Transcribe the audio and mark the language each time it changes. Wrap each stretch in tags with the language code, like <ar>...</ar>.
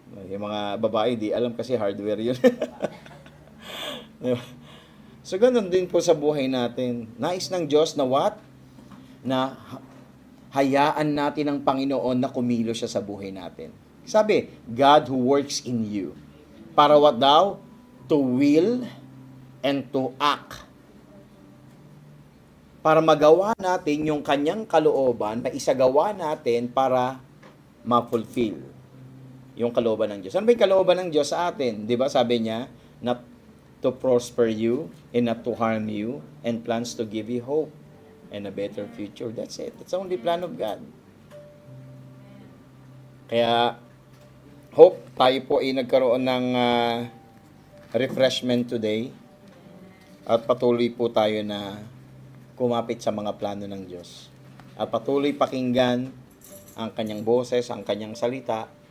<tl>Yung mga babae, di alam kasi hardware yun. So, ganun din po sa buhay natin. Nais ng Diyos na what? Na hayaan natin ang Panginoon na kumilos siya sa buhay natin.</tl> <en>Sabi, God who works in you.</en> <tl>Para what daw?</tl> <en>To will and to act.</en> <tl>Para magawa natin yung kanyang kalooban na isagawa natin para ma-fulfill yung kalooban ng Diyos. Ano ba yung kalooban ng Diyos sa atin? Di ba sabi niya,</tl> <en>not to prosper you and not to harm you and plans to give you hope and a better future. That's it. That's the only plan of God.</en> <tl>Kaya, hope tayo po ay nagkaroon ng refreshment today at patuloy po tayo na kumapit sa mga plano ng Diyos. At patuloy pakinggan ang kanyang boses, ang kanyang salita.</tl>